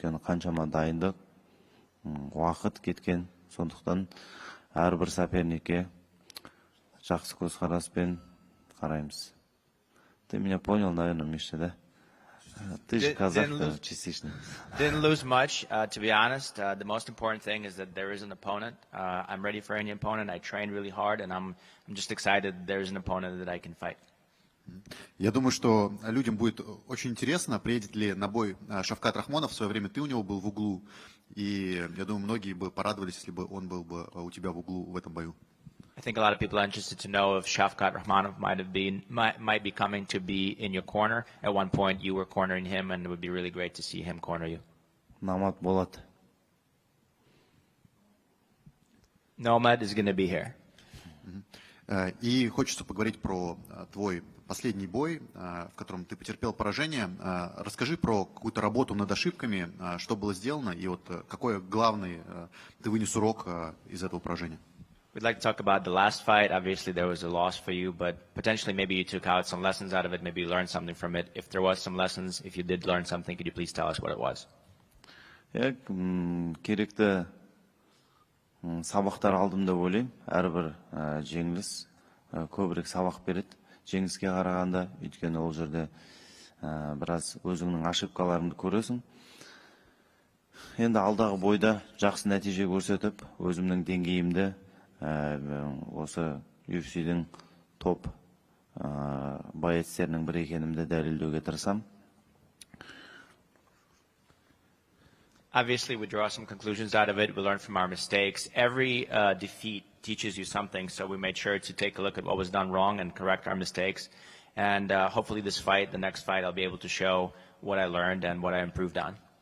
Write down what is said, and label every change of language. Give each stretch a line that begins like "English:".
Kazakh: Өйткені қаншама дайындық, уақыт кеткен. Сондықтан әрбір соперникке жақсы көзқараспен қараймыз.
Russian: Ты меня понял, наверное, Миша, да? Ты же казах, частично.
English: Didn't lose much, to be honest. The most important thing is that there is an opponent. I'm ready for any opponent. I trained really hard, and I'm just excited that there is an opponent that I can fight.
Russian: Я думаю, что людям будет очень интересно, приедет ли на бой Шавкат Рахмонов. В свое время ты у него был в углу, и я думаю, многие бы порадовались, если бы он был бы у тебя в углу в этом бою.
English: I think a lot of people are interested to know if Shavkat Rakhmonov might be coming to be in your corner. At one point, you were cornering him, and it would be really great to see him corner you.
Kazakh: Nomad болады.
English: Nomad is going to be here.
Russian: И хочется поговорить про твой последний бой, в котором ты потерпел поражение. Расскажи про какую-то работу над ошибками, что было сделано, и вот какой главный ты вынес урок из этого поражения.
English: We'd like to talk about the last fight. Obviously, there was a loss for you, but potentially maybe you took out some lessons out of it, maybe you learned something from it. If there was some lessons, if you did learn something, could you please tell us what it was?
Kazakh: Керекті сабақтар алдым деп ойлаймын. Әрбір жеңіліс көбірек сабақ береді. Жеңіліске қарағанда, өйткені ол жерде біраз өзіңнің ошибкаларыңды көресің. Енді алдағы бойда жақсы нәтиже көрсетіп, өзімнің деңгейімді осы UFC-дің топ боецтерінің бірі екенімді дәлелдеуге тырысамын.
English: Obviously, we draw some conclusions out of it. We learn from our mistakes. Every defeat teaches you something, so we made sure to take a look at what was done wrong and correct our mistakes. And hopefully this fight, the next fight, I'll be able to show what I learned and what I improved on.